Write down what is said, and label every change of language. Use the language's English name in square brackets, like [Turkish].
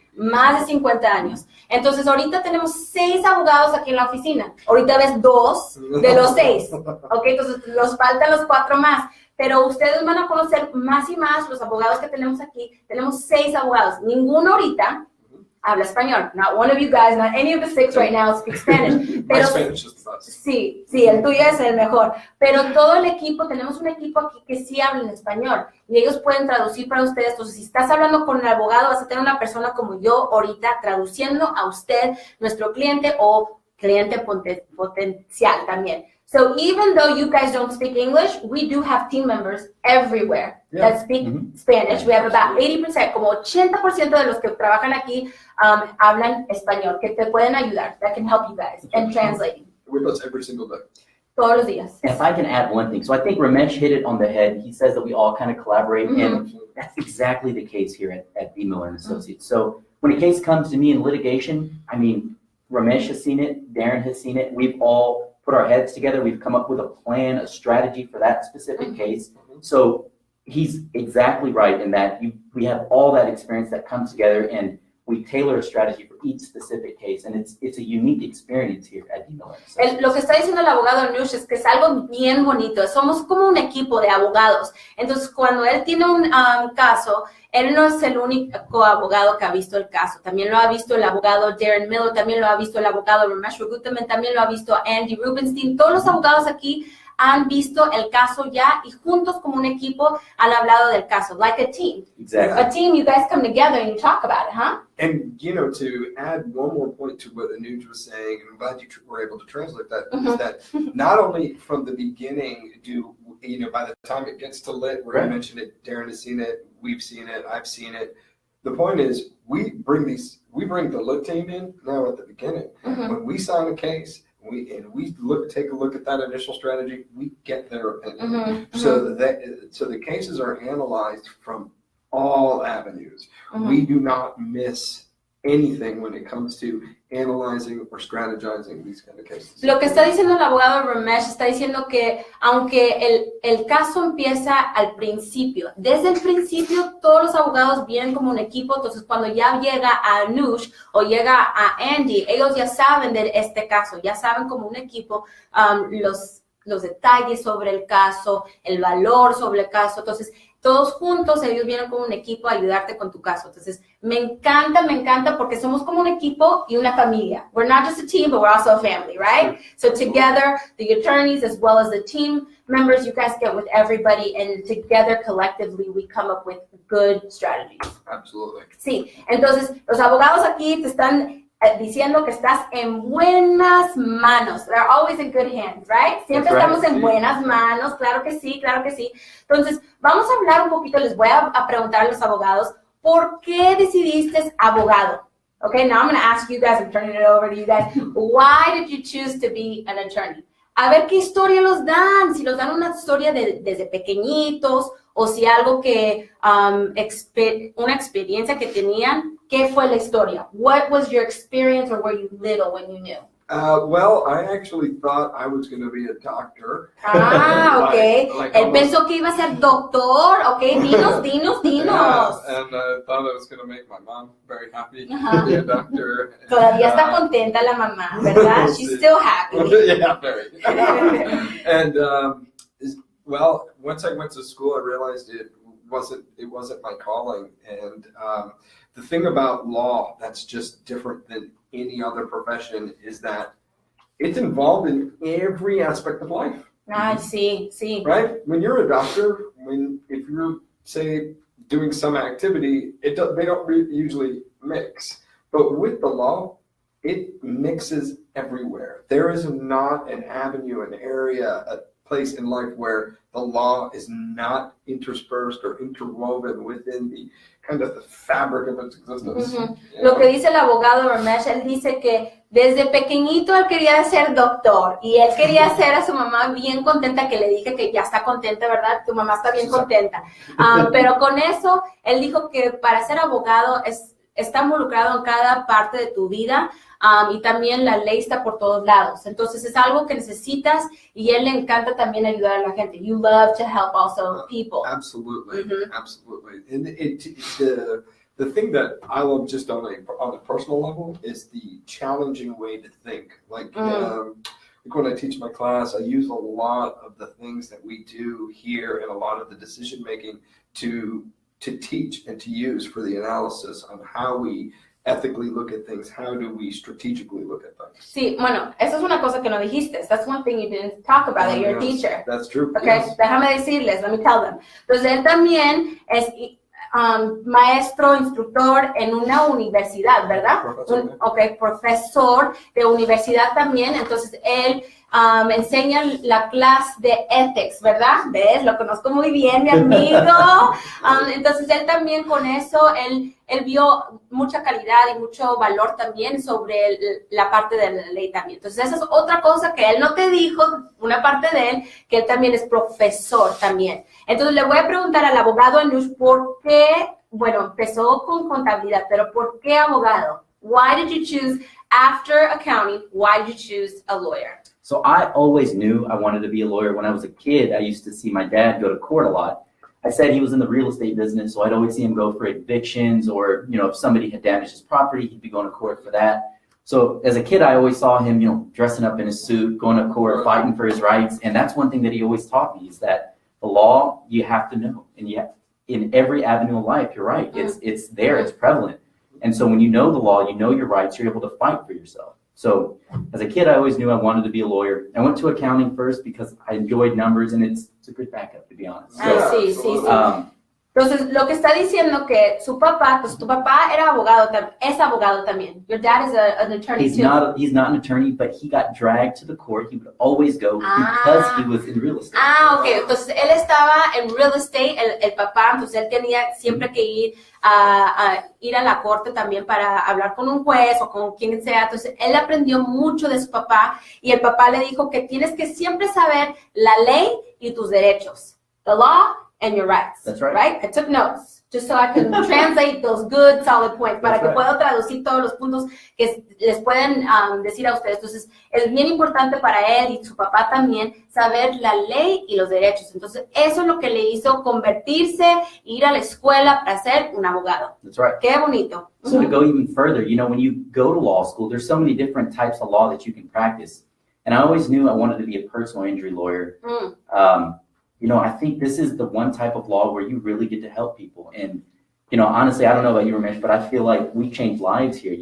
[Spanish] Más de 50 años. Entonces, ahorita tenemos 6 abogados aquí en la oficina. Ahorita ves 2 de los 6. ¿Ok? Entonces, nos faltan los 4 más. Pero ustedes van a conocer más y más los abogados que tenemos aquí. Tenemos 6 abogados. Ninguno ahorita habla español. [English] Not one of you guys, not any of the 6 right now speak Spanish. [Spanish] Pero sí, el tuyo es el mejor. Pero todo el equipo, tenemos un equipo aquí que sí habla en español y ellos pueden traducir para ustedes. Entonces, si estás hablando con el abogado, vas a tener una persona como yo ahorita traduciendo a usted, nuestro cliente o cliente potencial también. [English] So even though you guys don't speak English, we do have team members everywhere that speak Spanish. We have about 80%, [Spanish] como 80% de los que trabajan aquí hablan español, que te pueden ayudar, [English] that can help you guys in translating. With us every single day. [Spanish] Todos los días. [English] If I can add one thing. So I think Ramesh hit it on the head. He says that we all kind of collaborate, and that's exactly the case here at V. Miller & Associates. So when a case comes to me in litigation, I mean, Ramesh has seen it, Darren has seen it, we've all put our heads together, we've come up with a plan, a strategy for that specific case. So he's exactly right in that we have all that experience that comes together and we tailor a strategy for each specific case, and it's a unique experience here at V. Miller. [Spanish] Lo que está diciendo el abogado Anuj es que es algo bien bonito. Somos como un equipo de abogados. Entonces, cuando él tiene un caso, él no es el único abogado que ha visto el caso. También lo ha visto el abogado Darren Miller, también lo ha visto el abogado Ramesh Raghuthaman, también lo ha visto Andy Rubenstein. Todos los abogados aquí han visto el caso ya y juntos como un equipo han hablado del caso, [English] like a team. Exactly. A team, you guys come together and you talk about it, huh? And, to add one more point to what Anuj was saying, and I'm glad you were able to translate that, is that not only from the beginning by the time it gets to lit, we're going to mention it, Darren has seen it, we've seen it, I've seen it. The point is, we bring the lit team in now at the beginning. When we sign a case, we take a look at that initial strategy, we get their opinion. So the cases are analyzed from all avenues. We do not miss anything when it comes to analyzing or strategizing these kind of cases. [Spanish] Lo que está diciendo el abogado Ramesh está diciendo que aunque el caso empieza al principio, desde el principio todos los abogados vienen como un equipo, entonces cuando ya llega a Anuj o llega a Andy, ellos ya saben de este caso, ya saben como un equipo los detalles sobre el caso, el valor sobre el caso, entonces todos juntos, ellos vienen como un equipo a ayudarte con tu caso. Entonces, me encanta porque somos como un equipo y una familia. [English] We're not just a team, but we're also a family, right? So together, the attorneys as well as the team members, you guys get with everybody, and together, collectively, we come up with good strategies. Absolutely. [Spanish] Sí, entonces, los abogados aquí te están diciendo que estás en buenas manos. [English] They're always in good hands, right? [Spanish] Siempre estamos en buenas manos, claro que sí, claro que sí. Entonces, vamos a hablar un poquito, les voy a preguntar a los abogados, ¿por qué decidiste abogado? [English] Okay, now I'm going to ask you guys, I'm turning it over to you guys. Why did you choose to be an attorney? [Spanish] A ver qué historia los dan, si los dan una historia desde pequeñitos o si algo que, una experiencia que tenían. ¿Qué fue la historia? [English] What was your experience, or were you little when you knew? Well, I actually thought I was going to be a doctor. Okay. [Spanish] Él pensó que iba a ser doctor. Okay, dinos. [English] Yeah, and I thought I was going to make my mom very happy to be a doctor. [Spanish] Todavía está contenta la mamá, ¿verdad? [English] She's still happy. Yeah, very. And, well, once I went to school, I realized it wasn't my calling. And the thing about law that's just different than any other profession is that it's involved in every aspect of life. [Spanish] Sí. [English] Right? When you're a doctor, if you're, say, doing some activity, they don't usually mix. But with the law, it mixes everywhere. There is not an avenue, an area, a place in life where the law is not interspersed or interwoven within the kind of the fabric of its existence. Uh-huh. [Spanish] Lo que dice el abogado Ramesh, él dice que desde pequeñito él quería ser doctor y él quería hacer a su mamá bien contenta, que le dije que ya está contenta, ¿verdad? Tu mamá está bien contenta. Pero con eso, él dijo que para ser abogado está involucrado en cada parte de tu vida. Y también la ley está por todos lados. Entonces es algo que necesitas y él le encanta también ayudar a la gente. [English] You love to help also people. Absolutely, absolutely. And the thing that I love just on a personal level is the challenging way to think. Like when I teach my class, I use a lot of the things that we do here and a lot of the decision making to teach and to use for the analysis on how we ethically look at things, how do we strategically look at things. [Spanish] Sí, bueno, eso es una cosa que no dijiste. [English] That's one thing you didn't talk about, that you're a teacher. That's true. Okay, yes. [Spanish] Déjame decirles, [English] let me tell them. [Spanish] Entonces, él también es maestro, instructor en una universidad, ¿verdad? Profesor de universidad también. Entonces, él enseña la clase de ethics, ¿verdad? ¿Ves? Lo conozco muy bien, mi amigo. Entonces, él también con eso, él vio mucha calidad y mucho valor también sobre la parte de la ley también. Entonces, esa es otra cosa que él no te dijo, una parte de él, que él también es profesor también. Entonces, le voy a preguntar al abogado Anuj por qué, bueno, empezó con contabilidad, pero ¿por qué abogado? [English] Why did you choose, after accounting, why did you choose a lawyer? So I always knew I wanted to be a lawyer. When I was a kid, I used to see my dad go to court a lot. I said he was in the real estate business, so I'd always see him go for evictions, or, you know, if somebody had damaged his property, he'd be going to court for that. So as a kid, I always saw him, you know, dressing up in his suit, going to court, fighting for his rights. And that's one thing that he always taught me, is that the law, you have to know. And you have, in every avenue of life, you're right. It's there, it's prevalent. And so when you know the law, you know your rights, you're able to fight for yourself. So as a kid, I always knew I wanted to be a lawyer. I went to accounting first because I enjoyed numbers, and it's a good backup, to be honest. [Spanish] Sí. Entonces, lo que está diciendo que su papá, pues tu papá era abogado, es abogado también. [English] Your dad is an attorney too. He's not an attorney, but he got dragged to the court. He would always go because he was in real estate. Okay. [Spanish] Entonces, él estaba en real estate, el papá, entonces él tenía siempre que ir a la corte también para hablar con un juez o con quien sea. Entonces, él aprendió mucho de su papá y el papá le dijo que tienes que siempre saber la ley y tus derechos. [English] The law and your rights. That's right. Right? I took notes just so I can translate those good, solid points [Spanish] para que pueda traducir todos los puntos que les pueden decir a ustedes. Entonces, es bien importante para él y su papá también saber la ley y los derechos. Entonces, eso es lo que le hizo convertirse, ir a la escuela para ser un abogado. [English] That's right. [Spanish] Qué bonito. [English] So to go even further, you know, when you go to law school, there's so many different types of law that you can practice. And I always knew I wanted to be a personal injury lawyer. You know, I think this is the one type of law where you really get to help people. And, you know, honestly, I don't know about you, Ramesh, but I feel like we change lives here.